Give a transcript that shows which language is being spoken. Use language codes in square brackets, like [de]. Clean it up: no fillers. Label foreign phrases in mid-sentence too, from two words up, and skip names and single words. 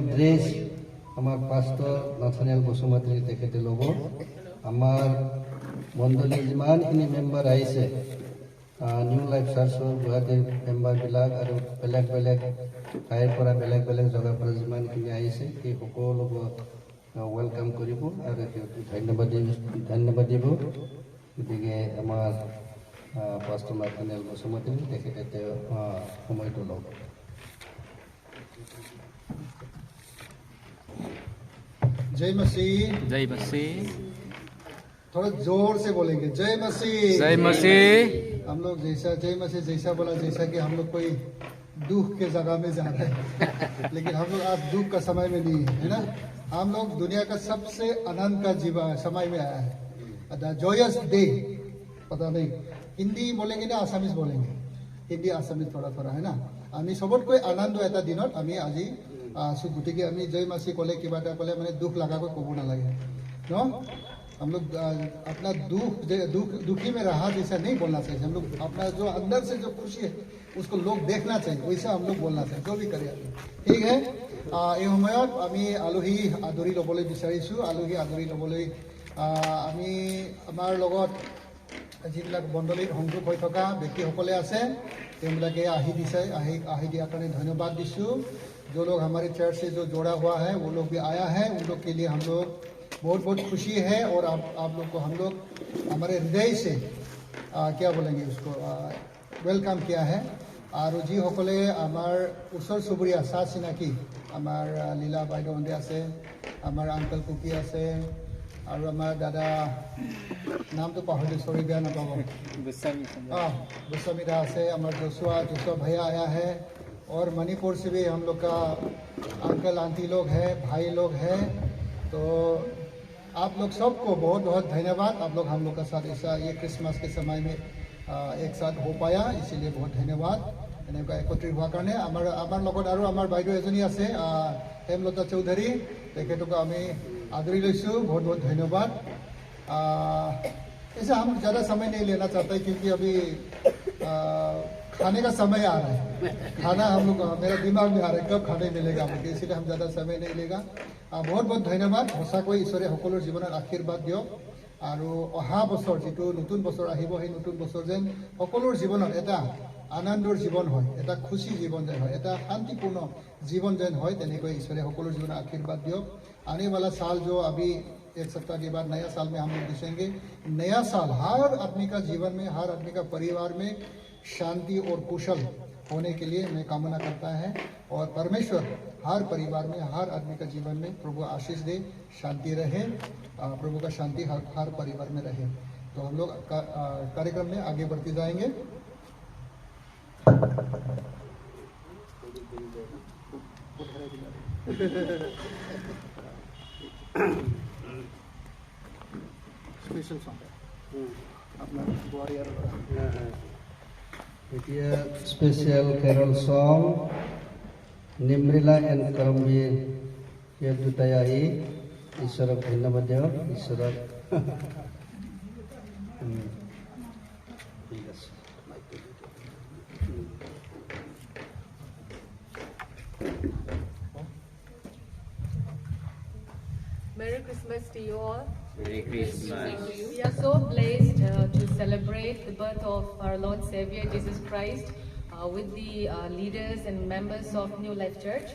[as] এড্ৰেছ আমাৰ পাষ্টৰ নাথানিয়েল বসুমতাৰী তেখেতে ল'ব আমাৰ মণ্ডলীৰ যিমানখিনি মেম্বাৰ আহিছে নিউ লাইফ চাৰ্চৰ গুৱাহাটীৰ মেম্বাৰবিলাক আৰু বেলেগ বেলেগ ঠাইৰ পৰা বেলেগ বেলেগ জেগাৰ পৰা যিমানখিনি আহিছে সেই সকলোক ৱেলকাম কৰিব আৰু সিহঁতক ধন্যবাদ দিব গতিকে আমাৰ পাষ্টৰ নাথানিয়েল বসুমতাৰী তেখেতে তেওঁ সময়টো ল'ব [hi] जय मसीह जय मसीह थोड़ा जोर से बोलेंगे जय मसीह जय मसीह हम लोग जैसा जय मसीह जैसा बोला जैसा कि हम लोग कोई दुख के जगह में जा रहे हैं लेकिन हम लोग आज दुख का समय में नहीं है ना हम लोग दुनिया का सबसे आनंद का जीवा समय में आया है [en] joyous day [hi] पता नहीं हिंदी बोलेंगे ना आसामीज बोलेंगे हिंदी आसामीज थोड़ा थोड़ा है ना [as] আমি সবতকৈ আনন্দ এটা দিনত আমি আজি আছো গতিকে আমি জয় মাসি ক'লে কিবা এটা ক'লে মানে দুখ লগাকৈ ক'ব নালাগে ন [hi] हम लोग अपना दुखी में रहा जैसा नहीं बोलना चाहिए हम लोग अपना जो अंदर से जो खुशी है उसको लोग देखना चाहिए वैसा हम लोग बोलना चाहिए जो भी करे ठीक है [as] এই সময়ত আমি আলহী আদৰি ল'বলৈ বিচাৰিছোঁ আলহী আদৰি ল'বলৈ আমি আমাৰ লগত যিবিলাক মণ্ডলীত সংযোগ হৈ থকা ব্যক্তিসকলে আছে তেওঁলোকে আহি দিছে আহি দিয়াৰ কাৰণে ধন্যবাদ দিছোঁ [hi] जो लोग हमारे चर्च से जो जोड़ा हुआ है वो लोग भी आया है उन लोग के लिए हम लोग बहुत बहुत खुशी है और आप लोग को हम लोग हमारे हृदय से क्या बोलेंगे उसको वेलकाम किया है और [as] যিসকলে আমাৰ ওচৰ চুবুৰীয়া চাহ চিনাকি আমাৰ লীলা বাইদেউহঁতে আছে আমাৰ আংকল কুকি আছে আৰু আমাৰ দাদা নামটো পাহৰিলোঁ সৰি বেয়া নাপাব गोस्वामी दा [hi] से हमारे जोशुआ भैया आया है और मणिपुर से भी हम लोग का अंकल आंटी लोग हैं भाई लोग हैं तो आप लोग सबको बहुत बहुत धन्यवाद आप लोग हम लोग का साथ ऐसा ये क्रिसमस के समय में एक साथ हो पाया इसीलिए बहुत धन्यवाद [as] এনেকুৱা একত্ৰিত হোৱাৰ কাৰণে আমাৰ লগত আৰু আমাৰ বাইদেউ এজনী আছে হেমলতা চৌধুৰী তেখেতক আমি আদৰি লৈছোঁ [hi] बहुत बहुत धन्यवाद ऐसा हम ज़्यादा समय नहीं लेना चाहते क्योंकि अभी खाने का समय आ रहा है खाना हम लोग मेरा दिमाग में आ रहा है कब खाने मिलेगा मुझे इसलिए हम ज़्यादा समय नहीं लेगा बहुत बहुत [as] धन्यवाद সঁচাকৈ ঈশ্বৰে সকলোৰ জীৱনত আশীৰ্বাদ দিয়ক আৰু অহা বছৰ যিটো নতুন বছৰ আহিব সেই নতুন বছৰ যেন সকলোৰ জীৱনত এটা আনন্দৰ জীৱন হয় এটা খুশি জীৱন যেন হয় এটা শান্তিপূर्ण জীৱন যেন হয় তেনেকৈ ঈশ্বৰে সকলোৰ জীৱনত আশীৰ্বাদ দিয়ক [hi] आने वाला साल जो अभी एक सप्ताह के बाद नया साल में हम लोग देखेंगे नया साल हर आदमी का जीवन में हर आदमी का परिवार में शांति और कुशल होने के लिए मैं कामना करता है और परमेश्वर हर परिवार में हर आदमी का जीवन में प्रभु आशीष दे शांति रहे प्रभु का शांति हर परिवार में रहे तो हम लोग कार्यक्रम में आगे बढ़ते जाएंगे [en] special song [hi] अपना वॉरियर [as] এতিয়া [en] special carol song [as] নিমৰিলা এণ্ড কৰমবীৰ সেই দুটাই আহি ঈশ্বৰক ধন্যবাদ দিয়ক ঈশ্বৰক ঠিক আছে [en] Merry Christmas to you all. Merry Christmas. We are so blessed to celebrate the birth of our Lord Savior Jesus Christ with the leaders and members of New Life Church.